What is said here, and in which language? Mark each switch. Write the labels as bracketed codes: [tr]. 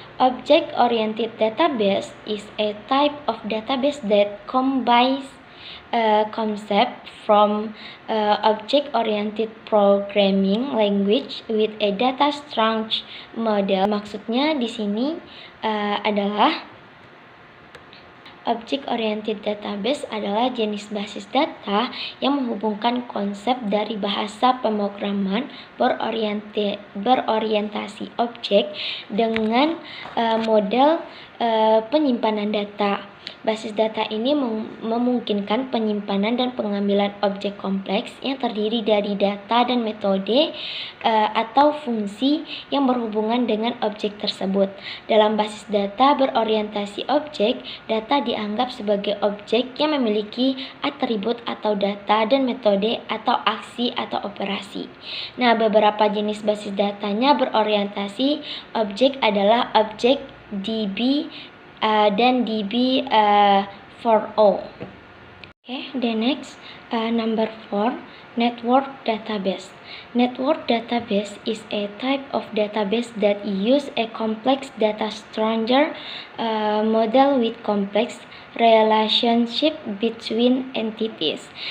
[en] Object-oriented database is a type of database that combines concept from object-oriented programming language with a data structure model. [id] Maksudnya di sini adalah Object-oriented database adalah jenis basis data yang menghubungkan konsep dari bahasa pemrograman berorientasi objek dengan model penyimpanan data. Basis data ini memungkinkan penyimpanan dan pengambilan objek kompleks yang terdiri dari data dan metode atau fungsi yang berhubungan dengan objek tersebut. Dalam basis data berorientasi objek, data dianggap sebagai objek yang memiliki atribut atau data dan metode atau aksi atau operasi. Nah, beberapa jenis basis datanya berorientasi objek adalah objek DB dan DB for all. [en] Okay, the next number 4, network database. Network database is a type of database that use a complex data structure model with complex relationship between entities.